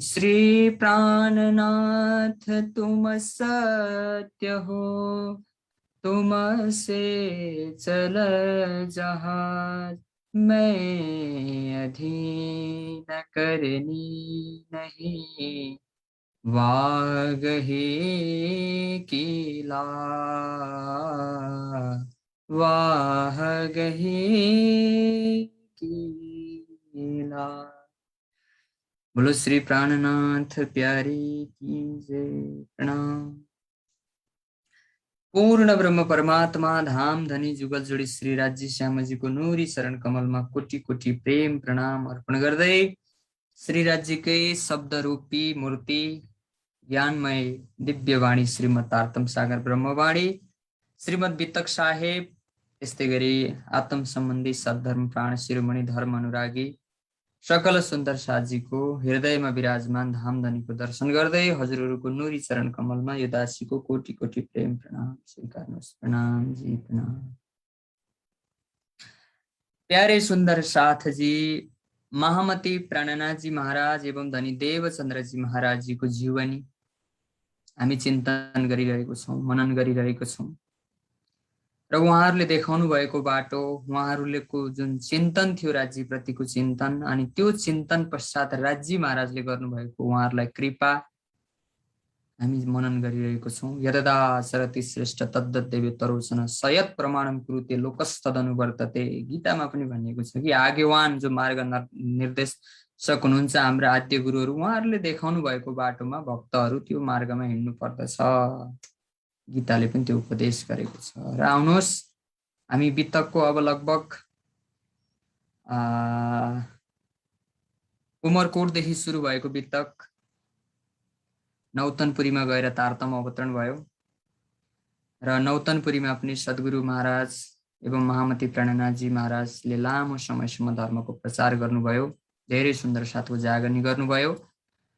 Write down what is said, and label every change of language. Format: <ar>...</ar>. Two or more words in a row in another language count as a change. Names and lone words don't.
<hi>श्री प्राणनाथ तुम सत्य हो, तुम से चल जहाज, मैं अधीन करनी नहीं, वागहे की वाह गहे की। बोलो श्री प्राणनाथ प्यारी की जय।</hi> <ne>प्रणाम। पूर्ण ब्रह्म परमात्मा धाम धनी जुगल जोडी श्री राज्य श्यामजी को नूरी शरण कमलमा कोटि कोटि प्रेम प्रणाम अर्पण गर्दै श्री राज्यकै शब्द रूपी मूर्ति ज्ञानमय दिव्य वाणी श्रीमद् आर्तम सागर ब्रह्मवाणी श्रीमद् वितक साहेब, त्यस्तै गरी आत्म सम्बन्धी सद्धर्म प्राण शिरोमणि धर्म अनुरागी सकल सुन्दर साजीको हृदयमा विराजमान धामधनीको दर्शन गर्दै हजुरहरूको नुरी चरण कमलमा यो दासीको कोटि कोटि प्रेम प्रणाम स्वीकार्नुहोस्। प्रणाम जी, प्रणाम। प्यारे सुन्दर साथ जी, महामती प्राणनाथ जी महाराज एवं धनी देवचन्द्र जी महाराज जी को जीवनी हामी चिन्तन गरिरहेको छौं, मनन गरिरहेको छौं र उहाँहरूले देखाउनु भएको बाटो, उहाँहरूको जुन चिन्तन थियो राज्य प्रतिको चिन्तन, अनि त्यो चिन्तन पश्चात राज्य महाराजले गर्नुभएको उहाँहरूलाई कृपा हामी मनन गरिरहेको छौं।</ne> <sa>यददा सरति श्रेष्ठ तद्दत् देवे तरोचन सयत् प्रमाणम कुरुते लोकस्तदनुवर्तते,</sa> <ne>गीतामा पनि भनिएको छ कि आगेवान जो मार्ग निर्देशक हुनुहुन्छ हाम्रा आद्य गुरुहरू, उहाँहरूले देखाउनु भएको बाटोमा भक्तहरू त्यो मार्गमा हिँड्नु पर्दछ। गीताले पनि त्यो उपदेश गरेको छ। र आउनुहोस् हामी वितकको अब लगभग उमरकोटदेखि सुरु भएको वितक नौतनपुरीमा गएर तारतम अवतरण भयो र नौतनपुरीमा पनि सद्गुरु महाराज एवं महामती प्राणनाथजी महाराजले लामो समयसम्म धर्मको प्रचार गर्नुभयो, धेरै सुन्दर साथको जागरनी गर्नुभयो</ne>